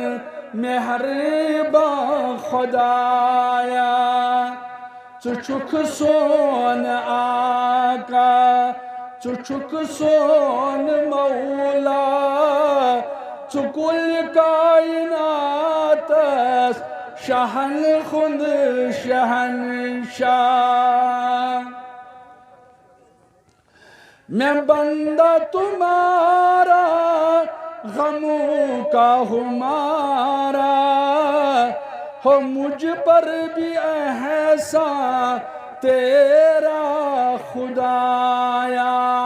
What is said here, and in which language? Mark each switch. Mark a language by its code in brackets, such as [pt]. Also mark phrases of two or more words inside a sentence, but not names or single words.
[ks] مہربان خۄدایا ژٕ چھُکھ سون آقا ژٕ چھُکھ سون مولا ژٕ کُل کائناتس شہن خُد شہنشاہ [ur] میں بندہ تمہارا غموں کا ہمارا ہو مجھ پر بھی احسان تیرا خدایا